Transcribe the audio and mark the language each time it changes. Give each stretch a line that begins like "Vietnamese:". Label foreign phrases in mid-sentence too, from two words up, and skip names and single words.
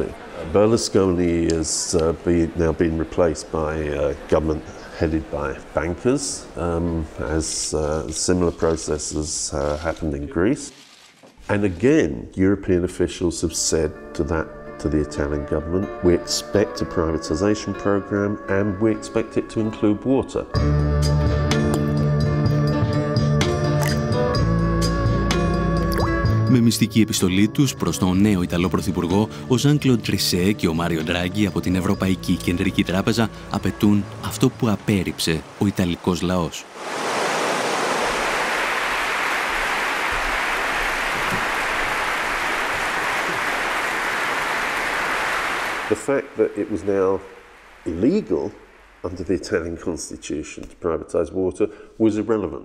English: Berlusconi is now being replaced by a government headed by bankers, as similar processes happened in Greece. And again, European officials have said to the Italian government, we expect a privatisation programme and we expect it to include water.
Greek: Με μυστική επιστολή τους προς τον νέο Ιταλό Πρωθυπουργό, ο Ζαν-Κλοντ Τρισέ και ο Μάριο Ντράγκι από την Ευρωπαϊκή Κεντρική Τράπεζα απαιτούν αυτό που απέρριψε ο Ιταλικός λαός.
English: The fact that it was now illegal under the Italian constitution to privatise water was irrelevant.